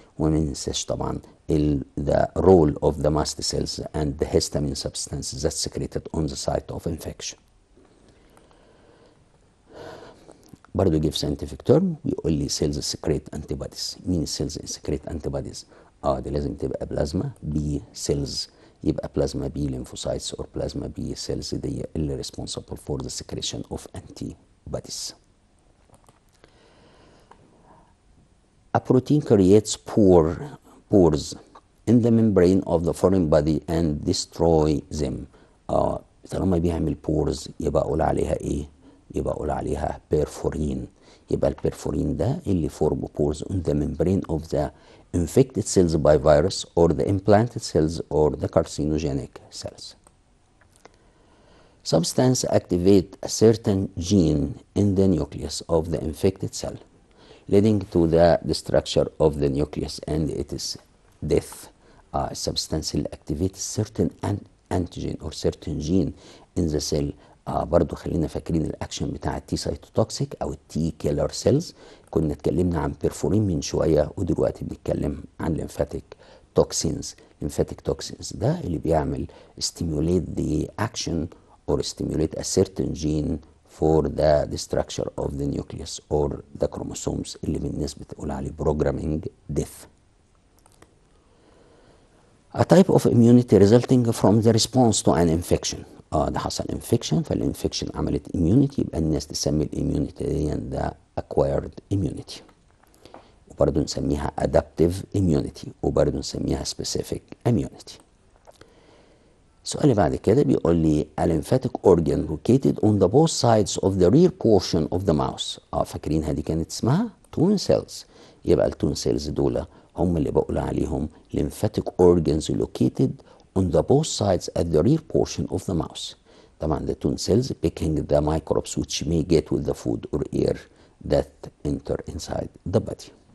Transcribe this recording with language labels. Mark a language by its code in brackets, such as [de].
[ar] وما ننساش طبعا [en] the role of the mast cells and the histamine substances that's secreted on the site of infection. [ar] برضه جه في scientific term بيقول لي [en] cells secrete antibodies. [ar] مين cells secrete antibodies؟ دي لازم تبقى بلازما B cells يبقى بلازما بي [en] lymphocytes or plasma B cells دي اللي responsible for the secretion of antibodies. A protein creates pores in the membrane of the foreign body and destroy them. [ar] طالما بيعمل pores يبقى اقول عليها ايه؟ يبقى اقول عليها perforin. يبقى البرفورين ده اللي [en] form pores on the membrane of the infected cells by virus or the implanted cells or the carcinogenic cells. Substance activate a certain gene in the nucleus of the infected cell, leading to the destruction of the nucleus and its death. Substance اللي activate certain antigen or certain gene in the cell. [ar] برضو خلينا فاكرين الاكشن بتاع التي سايتوتوكسيك او التي كيلر سيلز. كنا اتكلمنا عن بيرفورين من شويه ودلوقتي بنتكلم عن ليمفاتيك توكسينز. ليمفاتيك توكسينز ده اللي بيعمل [en] stimulate the action or stimulate a certain gene for the destruction of the nucleus or the chromosomes [ar] اللي بالناس بتقول عليه [en] programming death. A type of immunity resulting from the response to an infection. [ar] ده حصل انفكشن، فالانفكشن عملت immunity، يبقى الناس تسمي الاميونيتي دي ده acquired immunity. وبرضه نسميها adaptive immunity وبرضه نسميها specific immunity. السؤال اللي بعد كده بيقول لي [en] a lymphatic organ located on the both sides of the rear portion of the mouse. [ar] فاكرينها دي كانت اسمها tone cells. يبقى التون سيلز دول هم اللي بقول عليهم [en] lymphatic organs located on the both sides at the rear portion of the mouse. طبعا the tone cells picking the microbes which may get with the food or air that enter inside the body.